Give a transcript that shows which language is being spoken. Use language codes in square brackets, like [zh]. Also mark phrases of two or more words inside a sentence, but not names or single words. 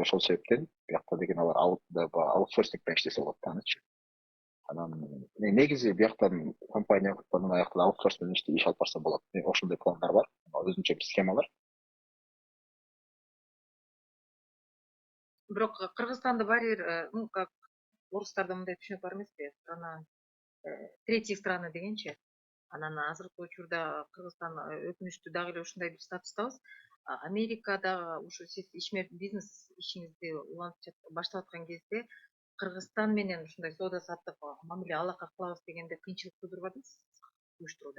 [ky] Ошол себептен биякта деген алар аутсорсинг менен иштесе болот таанычы. Анан негизи бияктан компания куртанын аякта аутсорс менен иш алып барса болот. Ошондой пландар бар, өзүнчө бир схемалар. Бирок Кыргызстанды баары бир, [ru] ну как [ky] орустарда мындай түшүнүк бар эмеспи? [ru] Страна третьи страны дегенчи. [ky] Анан азыркы учурда Кыргызстан өкүнүчтүү дагы эле ушундай бир статустабыз. Америкада ушу сиз бизнес ишиңизди баштап аткан кезде Кыргызстан менен ушундай соода саттык мамиле алака кылабыз дегенде кыйынчылык туудурбадыңыз уюштурууда?